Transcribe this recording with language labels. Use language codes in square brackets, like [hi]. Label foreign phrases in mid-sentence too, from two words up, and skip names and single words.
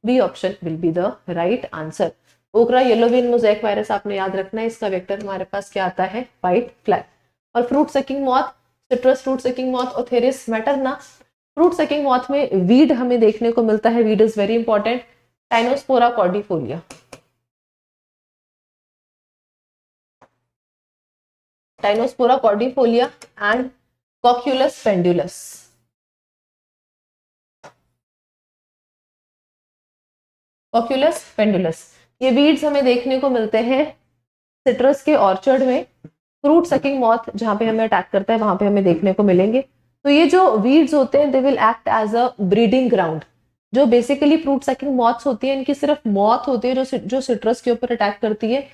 [en] B option will be the right answer. okra yellow vein mosaic virus [hi] आपने याद रखना है, इसका वेक्टर हमारे पास क्या आता है, [en] whitefly. और फ्रूट सकिंग मॉथ, सिट्रस फ्रूट सकिंग मॉथ, ओथेरिस मैटरना। fruit sucking moth [hi] में वीड हमें देखने को मिलता है, [en] weed is very important, [hi] टाइनोस्पोरा कॉर्डिफोलिया, टाइनोस्पोरा कॉर्डिफोलिया एंड कॉक्यूलस पेंडुलस। कॉक्यूलस पेंडुलस, ये वीड्स हमें देखने को मिलते हैं सिट्रस के ऑर्चर्ड में। [en] fruit sucking moth [hi] जहां पे हमें अटैक करता है वहां पे हमें देखने को मिलेंगे। तो ये जो वीड्स होते हैं [en] they will act as a breeding ground. [hi] जो बेसिकली [en] fruit sucking moths [hi] होती है, इनकी सिर्फ मॉथ होती है जो सिट्रस के ऊपर अटैक करती है।